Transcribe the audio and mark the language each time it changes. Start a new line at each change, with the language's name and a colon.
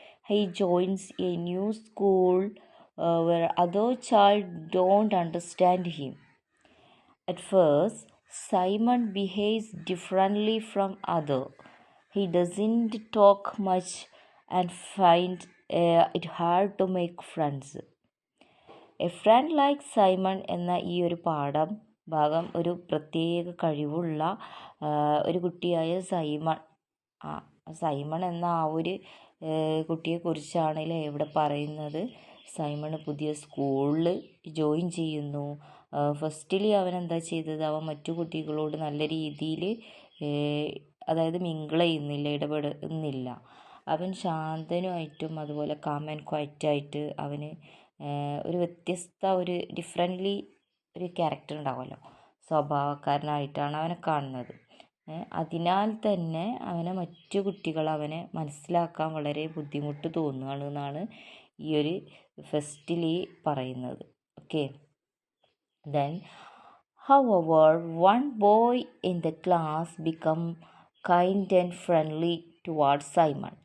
English: He joins a new school where other child don't understand him. At first, Simon behaves differently from other. He doesn't talk much and finds it hard to make friends. A friend like Simon
Malayalam: എന്ന ഈ ഒരു ഭാഗം ഒരു പ്രത്യേക കഴിവുള്ള ഒരു കുട്ടിയായ Simon എന്ന ആ ഒരു കുട്ടിയെക്കുറിച്ചാണ് ഇവിടെ പറയുന്നത്. സൈമൺ പുതിയ സ്കൂളിൽ ജോയിൻ ചെയ്യുന്നു. ഫസ്റ്റിൽ അവൻ എന്താ ചെയ്തത്, അവൻ മറ്റു കുട്ടികളോട് നല്ല രീതിയിൽ അതായത് മിങ്കിൾ ചെയ്യുന്നില്ല, ഇടപെടുന്നില്ല. അവൻ ശാന്തനുമായിട്ടും അതുപോലെ
English: calm and ക്വയറ്റായിട്ട്
Malayalam: അവന് ഒരു ഒരു ഡിഫറെൻ്റ്ലി ഒരു ക്യാരക്ടർ ഉണ്ടാവുമല്ലോ, സ്വഭാവക്കാരനായിട്ടാണ് അവനെ കാണുന്നത്. അതിനാൽ തന്നെ മറ്റു കുട്ടികൾ അവനെ മനസ്സിലാക്കാൻ വളരെ ബുദ്ധിമുട്ട് തോന്നുകയാണ് എന്നാണ് ഈ ഒരു ഫസ്റ്റിൽ പറയുന്നത്.
English: Okay, then however, one boy in the class become kind and friendly towards Simon.